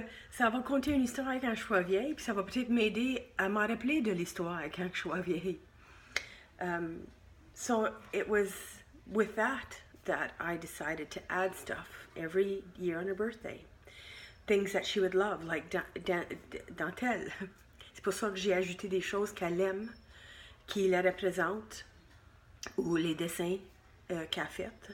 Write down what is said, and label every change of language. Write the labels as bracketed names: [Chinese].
[French] Ça va conter une histoire quand je sois vieille, puis ça va peut-être m'aider à m'en rappeler de l'histoire quand je sois vieille. [English] So it was with that I decided to add stuff every year on her birthday. Things that she would love, like dentelle. [French] C'est pour ça que j'ai ajouté des choses qu'elle aime, qui la représentent, ou les dessins qu'elle a fait.